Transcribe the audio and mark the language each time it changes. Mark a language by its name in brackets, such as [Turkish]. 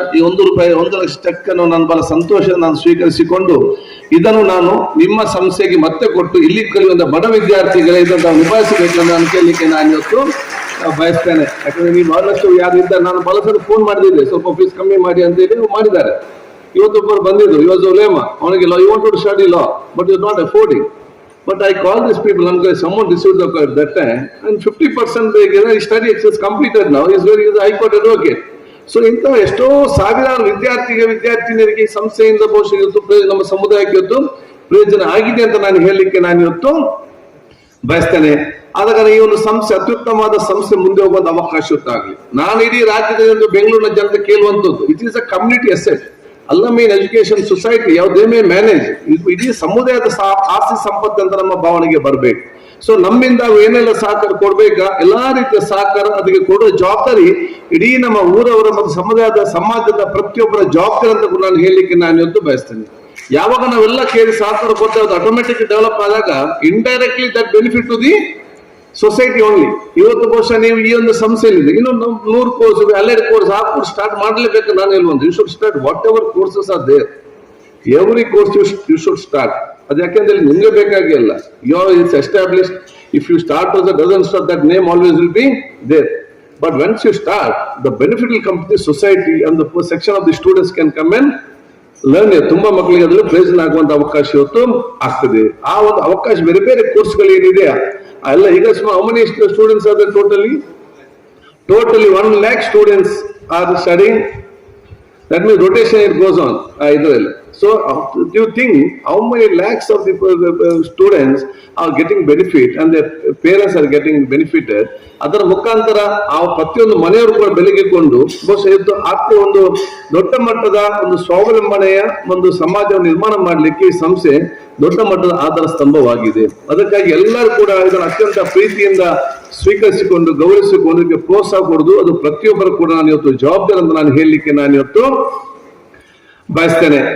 [Kannada] ಈ 1 ಲಕ್ಷ ಚೆಕ್ ಅನ್ನು ನಾನು ಬಹಳ ಸಂತೋಷ ನಾನು ಸ್ವೀಕರಿಸಿಕೊಂಡು ಇದನ್ನು ನಾನು ನಿಮ್ಮ ಸಂಸ್ಥೆಗೆ ಮತ್ತೆ ಕೊಟ್ಟು ಇಲ್ಲಿ ಕಲಿಯುವಂತ ಬಡ ವಿದ್ಯಾರ್ಥಿಗಳೇ ಇದನ್ನು ನಿಭಾಯಿಸಬೇಕು ನಾನು ಕೇಳಲಿಕ್ಕೆ ನಾನು ಇವತ್ತು ಬಯಸ್ತೇನೆ. ಯಾಕಂದ್ರೆ ನೀವು ಬಹಳಷ್ಟು ಯಾರಿದ್ದ ನಾನು ಬಹಳ ಸಲ ಫೋನ್ ಮಾಡಿದ್ದೆ, ಸ್ವಲ್ಪ ಫೀಸ್ ಕಮ್ಮಿ ಮಾಡಿ ಅಂತ ಹೇಳಿ ಮಾಡಿದ್ದಾರೆ. ಇವತ್ತೊಬ್ಬರು ಬಂದಿದ್ರು, ಇವತ್ತು ಲೇಮ ಅವನಿಗೆ [English] You want to study law but you not affording. But I call these people, someone received the call at that time, and 50% his study is completed now. He is a High Court advocate. So, [Kannada] ಇಂಥ ಎಷ್ಟೋ ಸಾವಿರಾರು ವಿದ್ಯಾರ್ಥಿನಿಯರಿಗೆ ಈ ಸಂಸ್ಥೆಯಿಂದ ಬಹುಶಃ ಇವತ್ತು ನಮ್ಮ ಸಮುದಾಯಕ್ಕೆ ಇವತ್ತು ಪ್ರಯೋಜನ ಆಗಿದೆ ಅಂತ ನಾನು ಹೇಳಲಿಕ್ಕೆ ನಾನು ಇವತ್ತು ಬಯಸ್ತೇನೆ. ಆದ ಕಾರಣ ಈ ಒಂದು ಸಂಸ್ಥೆ ಅತ್ಯುತ್ತಮವಾದ ಸಂಸ್ಥೆ ಮುಂದೆ ಹೋಗುವಂತ ಅವಕಾಶ ಇವತ್ತಾಗಲಿ. ನಾನು ಇಡೀ ರಾಜ್ಯದ ಬೆಂಗಳೂರಿನ ಜನತೆ ಕೇಳುವಂಥದ್ದು, [English] It is a community asset. [Kannada] ಅಲ್ಲಾಮೀನ್ education society ಯಾವುದೇ ಮ್ಯಾನೇಜ್ ಇಡೀ ಸಮುದಾಯದ ಆಸ್ತಿ ಸಂಪತ್ತು ಅಂತ ನಮ್ಮ ಭಾವನೆಗೆ ಬರಬೇಕು. ಸೊ ನಮ್ಮಿಂದ ಏನೆಲ್ಲ ಸಹಕಾರ ಕೊಡ್ಬೇಕಾ ಎಲ್ಲಾ ರೀತಿಯ ಸಹಕಾರ ಅದಕ್ಕೆ ಕೊಡುವ ಜವಾಬ್ದಾರಿ ಇಡೀ ನಮ್ಮ ಊರವರ ಮತ್ತು ಸಮಾಜದ ಪ್ರತಿಯೊಬ್ಬರ ಜವಾಬ್ದಾರಿ ಅಂತ ನಾನು ಹೇಳಲಿಕ್ಕೆ ನಾನು ಇವತ್ತು ಬಯಸ್ತೇನೆ. ಯಾವಾಗ ನಾವೆಲ್ಲ ಕೇಳಿ ಸಹಕಾರ ಕೊಡ್ತೇವೆ ಅದು ಆಟೋಮೆಟಿಕ್ ಡೆವಲಪ್ ಆದಾಗ [English] Indirectly that benefit to the society only. [Kannada] ಇವತ್ತು ಬಹುಶಃ ನೀವು ಈ ಒಂದು ಸಂಸ್ಥೆಯಲ್ಲಿ ಇನ್ನೊಂದು 100 ಕೋರ್ಸ್ ಅಲ್ಲೆಡ್ ಕೋರ್ಸ್ ಆ ಕೋರ್ಸ್ ಸ್ಟಾರ್ಟ್ ಮಾಡಲೇಬೇಕು ನಾನು ಹೇಳುವಂತ. [English] You should start whatever courses are there, every course you should start. [Kannada] ಅದು ಯಾಕೆಂದ್ರೆ ನಿಮ್ಗೆ ಬೇಕಾಗಿಲ್ಲ, [English] You are it's established. If you start doesn't start that name always will be there. But once you start, the benefit will come to the society and the section of the students can come and learn. [Kannada] ತುಂಬಾ ಮಕ್ಕಳಿಗೆ ಅದರಲ್ಲಿ ಪ್ರಯೋಜನ ಆಗುವಂತ ಅವಕಾಶ ಇವತ್ತು ಆಗ್ತದೆ. ಆ ಒಂದು ಅವಕಾಶ ಬೇರೆ ಬೇರೆ ಕೋರ್ಸ್ಗಳು ಏನಿದೆಯಾ ಎಲ್ಲ ಈಗ [English] how many students are there totally 1 lakh students are studying. That means rotation it goes on [Kannada] ಇದರಲ್ಲಿ. [English] So do you think how many lakhs of the students are getting benefit and their parents are getting benefited? [Kannada] ಅದರ ಮುಖಾಂತರ ಆ ಪ್ರತಿಯೊಂದು ಮನೆಯವರು ಕೂಡ ಬೆಳಗಿಕೊಂಡು ಬಹುಶಃ ಇದು ಆರ್ಥಿಕ ಒಂದು ದೊಡ್ಡ ಮಟ್ಟದ ಒಂದು ಸ್ವಾವಲಂಬನೆಯ ಒಂದು ಸಮಾಜವನ್ನು ನಿರ್ಮಾಣ ಮಾಡಲಿಕ್ಕೆ ಈ ಸಂಸ್ಥೆ ದೊಡ್ಡ ಮಟ್ಟದ ಆಧಾರ ಸ್ತಂಭವಾಗಿದೆ. ಅದಕ್ಕಾಗಿ ಎಲ್ಲರೂ ಕೂಡ ಇದನ್ನು ಅತ್ಯಂತ ಪ್ರೀತಿಯಿಂದ ಸ್ವೀಕರಿಸಿಕೊಂಡು ಗೌರವಿಸಿಕೊಂಡು ಇದಕ್ಕೆ ಪ್ರೋತ್ಸಾಹ ಕೊಡುವುದು ಅದು ಪ್ರತಿಯೊಬ್ಬರು ಕೂಡ ನಾನು ಇವತ್ತು ಜವಾಬ್ದಾರಿ ಅಂತ ನಾನು ಹೇಳಲಿಕ್ಕೆ ನಾನು ಇವತ್ತು ಬಯಸ್ತೇನೆ.